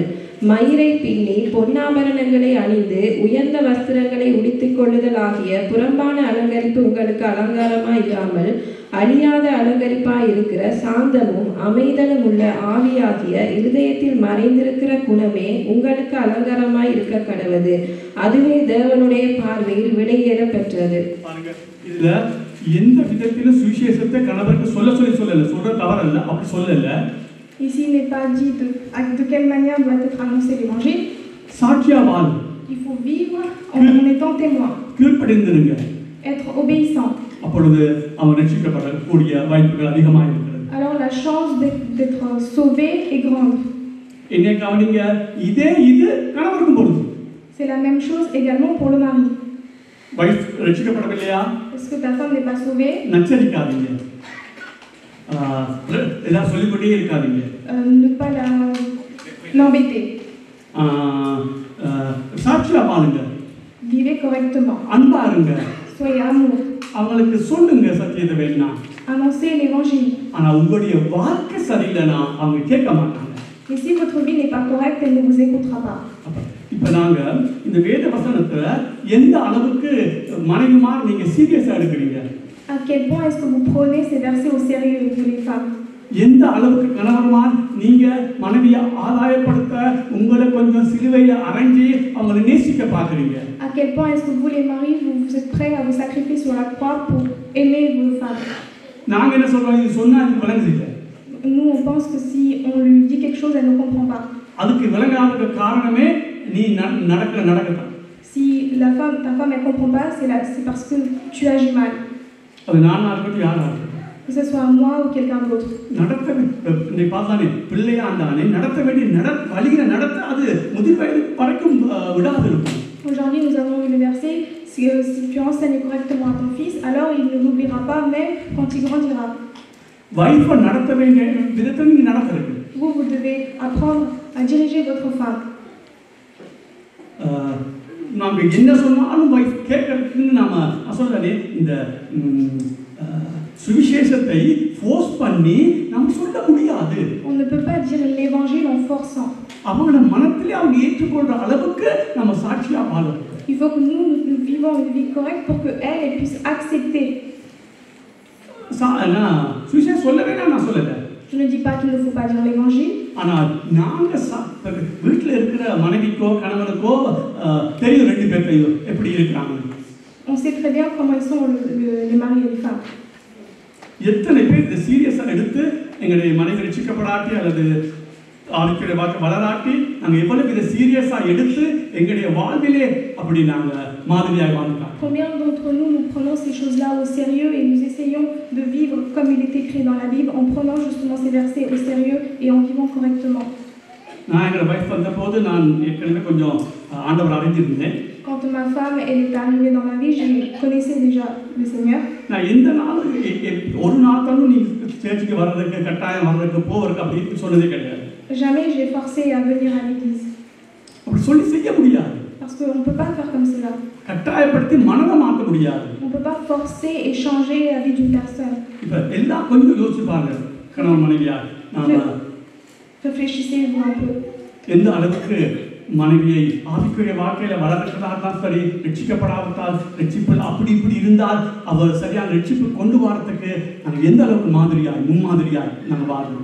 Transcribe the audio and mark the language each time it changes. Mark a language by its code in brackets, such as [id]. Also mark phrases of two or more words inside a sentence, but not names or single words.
[ta] மயிரை பின்னி பொன்னாபரணங்களை அணிந்து உயர்ந்த வஸ்திரங்களை உடுத்திக் கொள்ளுதல் ஆகிய புறம்பான அலங்கரிப்பு உங்களுக்கு அலங்காரமாய் இராமல் அழியாத அலங்கரிப்பாய் இருக்கிற சாந்தமும் அமைதலும் உள்ள ஆவியாகிய இருதயத்தில் மறைந்திருக்கிற குணமே உங்களுக்கு அலங்காரமாய் இருக்க கடவது. அதுவே தேவனுடைய பார்வையில் விலையேற பெற்றது. இதுல எந்த விதத்திலும் சுவிசேஷத்தை கணவருக்கு சொல்லல, சொல்ற தவறல்ல, அப்படி சொல்லல. [fr] Ici, il n'est pas dit de quelle manière doit être annoncé l'évangile. [ta] சாட்சியா வாழ். [fr] Il faut vivre en étant témoin, [ta] கீழ்ப்படிந்திருங்க. [fr] être obéissant. [ta] அப்பொழுது அவன் ரட்சிக்கப்படக்கூடிய வாய்ப்புகள் அதிகமாக இருக்கிறது. [fr] Alors la chance d'être sauvé est grande. [ta] என்னை கவனிங்க, இது கணவருக்கும் பொருந்தும். [fr] C'est la même chose également pour le mari. [ta] வைஃப் ரட்சிக்கப்படவில்லையா? [fr] Est-ce que ta femme n'est pas sauvée? [ta] நச்சரிக்காதீங்க, எல்லாம் சொல்லிக்கொண்டே இருக்காதீங்க. [fr] Ne pas l'embêter. [ta] சாட்சியா பாருங்க, [fr] Vivez correctement. [ta] அன்பா இருங்க, [fr] Soyez amour. [ta] அவங்களுக்கு சொல்லுங்க சத்தியத்தை வேணா. [fr] Annoncez l'évangile. [ta] ஆனா உங்களுடைய வாழ்க்கை சரியில்லைன்னா அவங்க கேட்க மாட்டாங்க. [fr] Et si votre vie n'est pas correcte, elle ne vous écoutera pas. [ta] இப்ப நாங்க இந்த வேத வசனத்துல எந்த அளவுக்கு மனைவிமார் நீங்க சீரியஸா எடுக்கிறீங்க? [fr] À quel point est-ce que vous prenez ces versets au sérieux, vous les femmes? [ta] எந்த அளவுக்கு கணவர்மார் நீங்க மனைவியை ஆதாயப்படுத்த உங்களை கொஞ்சம் சிலுவையில அரைஞ்சி அவங்களை நேசிக்க பாக்குறீங்க? [fr] À quel point est-ce que vous les maris, vous êtes prêts à vous sacrifier sur la croix pour aimer vos femmes? [ta] நாங்க என்ன சொல்றோம், இது சொன்னா அது விளங்குது இல்ல. [fr] Nous on pense que si on lui dit quelque chose, elle ne comprend pas. [ta] அதுக்கு விளங்காத காரணமே நீ நடக்கதான். [fr] Si ta femme elle comprend pas, c'est parce que tu agis mal. [ta] அது நானா இருக்கட்டும் யாரா இருக்கட்டும். [fr] Que ce soit moi ou quelqu'un d'autre. [ta] நடத்த நீ பார்த்தானே பிள்ளையா இருந்தானே நடத்த வேண்டிய வழியில நடத்த அது முதிர் வயது வரைக்கும் விடாது இருக்கும். [fr] Aujourd'hui nous avons eu le verset, si tu enseignes correctement à ton fils, alors il ne l'oubliera pas même quand il grandira. [ta] வைஃபை நடத்த வேண்டிய விதத்தை நீங்க நடத்துறீங்க. [fr] Vous devez apprendre à diriger votre femme. [ta] நாம என்ன சொன்னாலும் வைஃப் கேட்கறதுக்கு நாம சொல்றதே இந்த சுவிசேஷத்தை ஃபோர்ஸ் பண்ணி நம்ம சொல்ல முடியாது. [fr] On ne peut pas dire l'évangile en forçant. [ta] அவங்களோட மனத்திலே அவங்க ஏற்றுக்கொள்ற அளவுக்கு நம்ம சாட்சியா வாழணும். [fr] Il faut que nous vivons une vie correcte pour que elle puisse accepter. [ta] சுவிசேஷம் சொல்லவே நான் சொல்லல. [fr] Je ne dis pas qu'il ne faut pas dire l'évangile. [ta] ஆனால் நாங்க வீட்டில் இருக்கிற மனைவிக்கோ கணவனுக்கோ தெரியும் ரெண்டு பேர்த்தையும் எப்படி இருக்காங்க. [fr] On sait très bien comment ils sont les maris et les femmes. [ta] எத்தனை பேர் இதை சீரியஸா எடுத்து எங்களுடைய மனைவி ரட்சிக்கப்படாட்டி அல்லது ஆளுக்கிற வாக்கு வளராட்டி நாங்கள் எவ்வளவு இதை சீரியஸா எடுத்து எங்களுடைய வாழ்விலே அப்படி நாங்கள் மாதிரியாக வாழ்ந்தோம். [fr] Combien d'entre nous prenons ces choses-là au sérieux et nous essayons de vivre comme il est écrit dans la Bible en prenant justement ces versets au sérieux et en vivant correctement. [ta] நான் எங்களோட வைஃப் வந்தபோது நான் ஏற்கனவே கொஞ்சம் ஆண்டவர் அறிஞ்சிருந்தேன். [fr] Quand ma femme elle est arrivée dans ma vie, je connaissais déjà le Seigneur. [ta] நான் எந்த நாள் ஒரு நாள் தானும் நீ சேர்ச்சுக்கு வர்றதுக்கு கட்டாயம் வர்றதுக்கு போவதுக்கு அப்படின்னு சொன்னதே கிடையாது. [fr] Jamais j'ai forcé à venir à l'église. [ta] அப்படி சொல்லி செய்ய முடியாது. [fr] Parce qu'on ne peut pas faire comme cela. [ta] கட்டாயப்படுத்தி மனதை மாற்ற முடியாது. [fr] On ne peut pas forcer et changer la vie d'une personne. [ta] இப்ப எல்லாம் கொஞ்சம் யோசிச்சு பாருங்க கணவன் மனைவியா நாம [fr] Réfléchissez-vous un peu. [ta] எந்த அளவுக்கு மனைவியை ஆவிக்குரிய வாழ்க்கையில வளர்க்கிறதால் சரி ரட்சிக்கப்படாவிட்டால் ரட்சிப்பில் அப்படி இப்படி இருந்தால் அவர் சரியான ரட்சிப்பு கொண்டு வரத்துக்கு நாங்கள் எந்த அளவுக்கு மாதிரியாய் முன்மாதிரியாய் நாங்கள் வாழணும்.